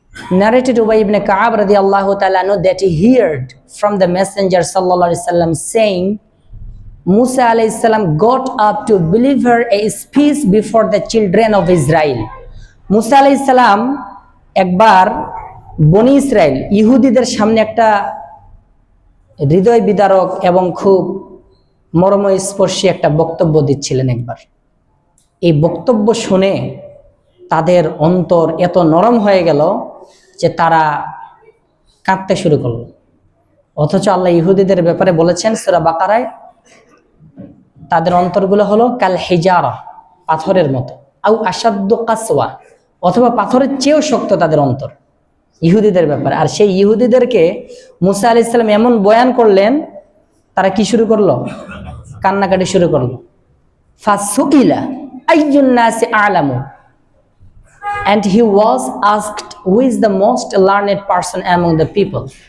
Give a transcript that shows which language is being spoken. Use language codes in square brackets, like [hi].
[en] Narrated Ubay ibn Ka'ab radiyallahu ta'ala anhu that he heard from the messenger sallallahu alaihi wasallam saying, Musa alayhi salam got up to deliver a speech before the children of Israel. [bn] মুসা আলাইহিস সালাম একবার বনি ইসরাইল ইহুদিদের সামনে একটা হৃদয় বিদারক এবং খুব মর্মস্পর্শী একটা বক্তব্য দিচ্ছিলেন একবার। এই বক্তব্য শুনে তাদের অন্তর এত নরম হয়ে গেল যে তারা কাঁদতে শুরু করলো। অথচ আল্লাহ ইহুদিদের ব্যাপারে বলেছেন সূরা বাকারায়, তাদের অন্তরগুলো হলো [ar] কাল হিজারা, [bn] পাথরের মতো, [ar] আও আশাদ্দু কাসওয়া, [bn] অথবা পাথরের চেয়েও শক্ত তাদের অন্তর, ইহুদিদের ব্যাপারে। আর সেই ইহুদিদেরকে মুসা আলাইহিস সালাম এমন বয়ান করলেন, তারা কি শুরু করলো? কান্নাকাটি শুরু করলো। [ar] ফাসুইলা আইয়ুন নাসি আ'লামু, [en] and he was asked who is the most learned person among the people.